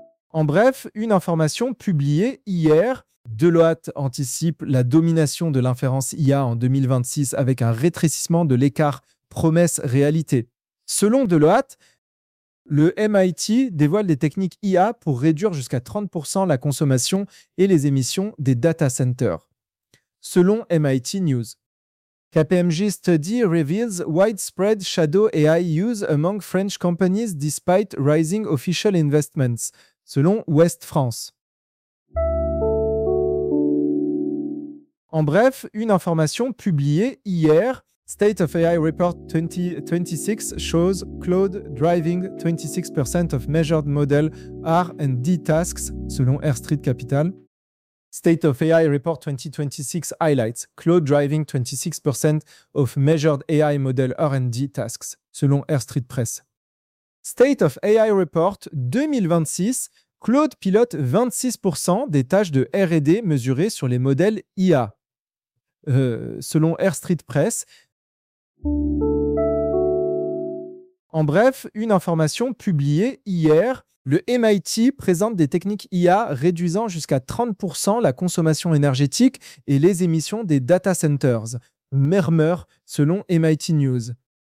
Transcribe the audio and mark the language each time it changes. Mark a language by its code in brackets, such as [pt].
[fr] En bref, une information publiée hier, Deloitte anticipe la domination de l'inférence IA en 2026 avec un rétrécissement de l'écart promesse-réalité. Selon Deloitte, le MIT dévoile des techniques IA pour réduire jusqu'à 30% la consommation et les émissions des data centers. Selon MIT News. [en] KPMG study reveals widespread shadow AI use among French companies despite rising official investments, selon Ouest France. [fr] En bref, une information publiée hier, [en] State of AI Report 2026 shows Claude driving 26% of measured model R&D tasks, selon Air Street Capital. State of AI Report 2026 highlights Claude driving 26% of measured AI model R&D tasks, selon Air Street Press. [fr] State of AI Report 2026, Claude pilote 26% des tâches de R&D mesurées sur les modèles IA, selon Air Street Press. En bref, une information publiée hier, le MIT présente des techniques IA réduisant jusqu'à 30% la consommation énergétique et les émissions des data centers, murmure selon MIT News.